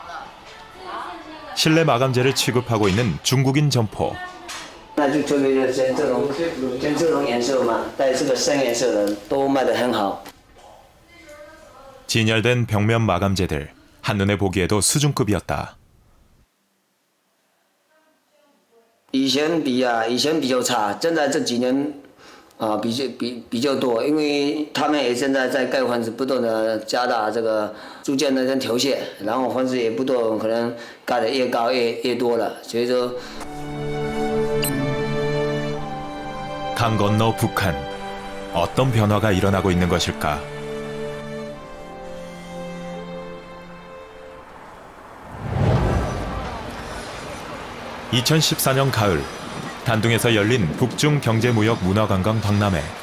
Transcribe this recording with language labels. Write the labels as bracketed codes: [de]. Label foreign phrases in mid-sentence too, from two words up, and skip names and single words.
[ko] 실내 마감재를 취급하고 있는 중국인 점포. 진열된 벽면 마감재들, 한눈에 보기에도 수준급이었다. [zh] 以前比较差，现在这几年比较多，因为他们也现在在盖房子，不断的加大这个逐渐的调线，然后房子也不断可能盖的越高越多了，所以说。 [ko] 강 건너 북한, 어떤 변화가 일어나고 있는 것일까? (2014년) 가을, 단둥에서 열린 북중 경제무역 문화관광 박람회.